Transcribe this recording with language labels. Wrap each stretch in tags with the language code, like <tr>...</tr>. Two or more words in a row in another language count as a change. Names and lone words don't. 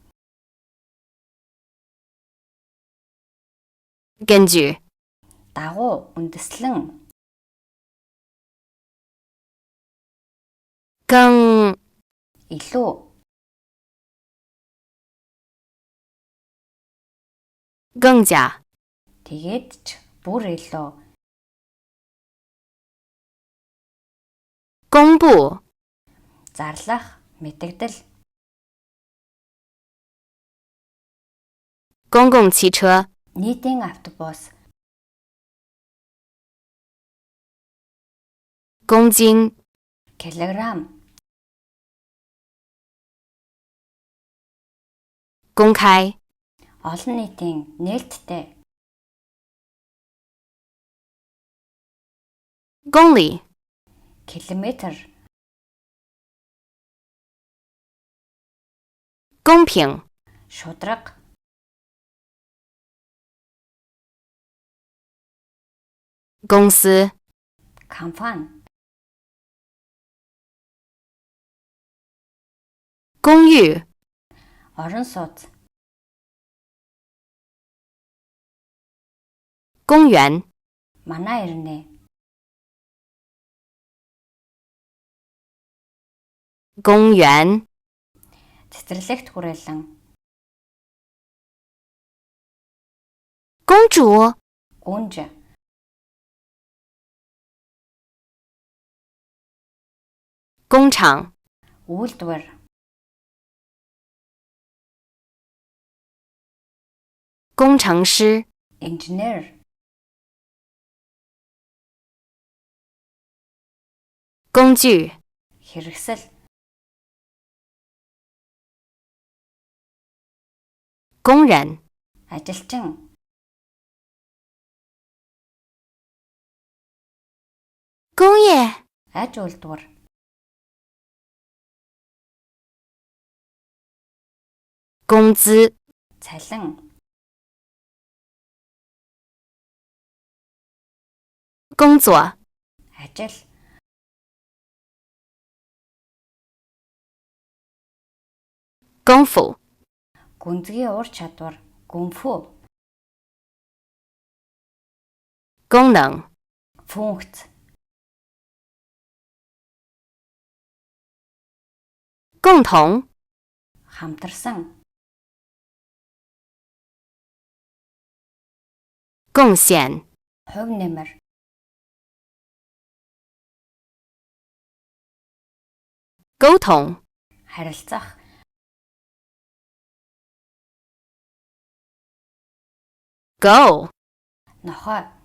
<zh>根据，</zh> <mn>Дагуу. Үндэслэн.</mn> <zh>更，</zh> <mn>Илүү.</mn> <zh>更加，</zh> <mn>Тэгээд ч бүр илүү.</mn> <zh>公布，</zh> <mn>Зарлах. Мэдэгдэл.</mn> <zh>公共汽车</zh> <mn>нийтийн автобус,</mn> <zh>公斤</zh> <mn>килограмм,</mn> <zh>公开</zh> <mn>олон нийтийн нээлттэй,</mn> <zh>公里</zh> <mn>километр,</mn> <zh>公平</zh> <mn>шударга,</mn> <zh>公司</zh> <mn>компани,</mn> <zh>公寓</zh> <mn>орон сууц,</mn> <zh>公园</zh> <mn>манай ирнэ,</mn> <zh>公园</zh> <mn>цэцэрлэгт хүрээлэн,</mn> <zh>公主</zh> <mn>гүнж,</mn> <zh>工厂</zh> <mn>үйлдвэр,</mn> <zh>工程师</zh> <mn>инженер,</mn> <zh>工具</zh> <mn>хэрэгсэл,</mn> <zh>工人</zh> <mn>ажилчин,</mn> <zh>工业</zh> <mn>аж үйлдвэр,</mn> <zh>工资</zh> <mn>цалин,</mn> <zh>工作</zh> <mn>ажил,</mn> <zh>功夫</zh> <mn>гүнзгий ур чадвар, гүнфүү,</mn> <zh>功能</zh> <mn>функц,</mn> <zh>共同</zh> <mn>хамтарсан,</mn> <zh>贡献</zh> <mn>хувь нэмэр,</mn> <zh>沟通</zh> <mn>харилцах,</mn> <zh>，Go</zh> <mn>нохой,</mn>